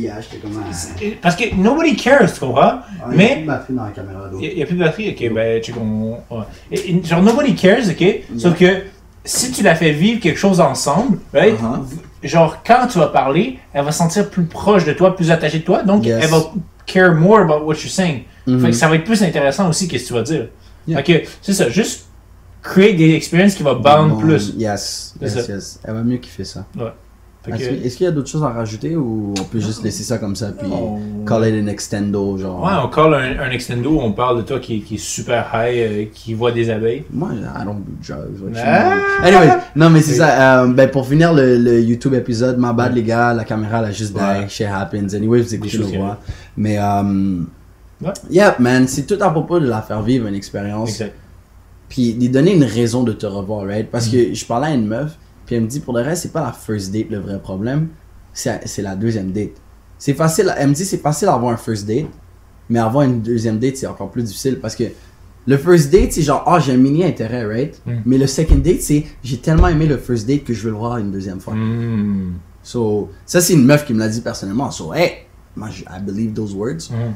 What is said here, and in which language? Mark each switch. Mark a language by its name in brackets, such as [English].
[French] J'étais comme... Parce que [English] nobody cares, [French] tu comprends? Mais... Il n'y a plus de batterie dans la caméra, d'eau. Il n'y a plus de batterie? Ok, ben, tu comprends. Genre, [English] nobody cares, [French] ok? Sauf que si tu la fais vivre quelque chose ensemble, right? Genre, quand tu vas parler, elle va se sentir plus proche de toi, plus attachée de toi. Donc, elle va [English] care more about what you're saying. [French] Fait que ça va être plus intéressant aussi, qu'est-ce que tu vas dire. Fait que c'est ça, juste créer des expériences qui vont bond plus. Yes. Elle va mieux kiffer ça. Ouais. Fait que- Est-ce qu'il y a d'autres choses à rajouter ou on peut juste laisser ça comme ça puis [English] call it an extendo [French] genre? Ouais, on call un extendo, on parle de toi qui est super high, qui voit des abeilles. Moi, [English] I don't do drugs. What you Ah! [French] mean? Anyway, non mais c'est ça. Ben pour finir le YouTube épisode, [English] my bad [French] les gars, la caméra elle a juste die, Ouais. [English] shit happens. Anyway, [French] vous écoutez choses le qui voix. Mais Ouais. [English] yeah man, [French] c'est tout à propos de la faire vivre une expérience. Exact. Puis lui donner une raison de te revoir, right? Parce que je parlais à une meuf, puis elle me dit pour le reste, c'est pas la first date le vrai problème, c'est la deuxième date. C'est facile, elle me dit c'est facile d'avoir un first date, mais avoir une deuxième date c'est encore plus difficile parce que le first date c'est genre, j'ai un mini intérêt, right? Mais le second date c'est, j'ai tellement aimé le first date que je veux le voir une deuxième fois. So, ça c'est une meuf qui me l'a dit personnellement. [English] So, hey, [French] moi [English] I believe those words.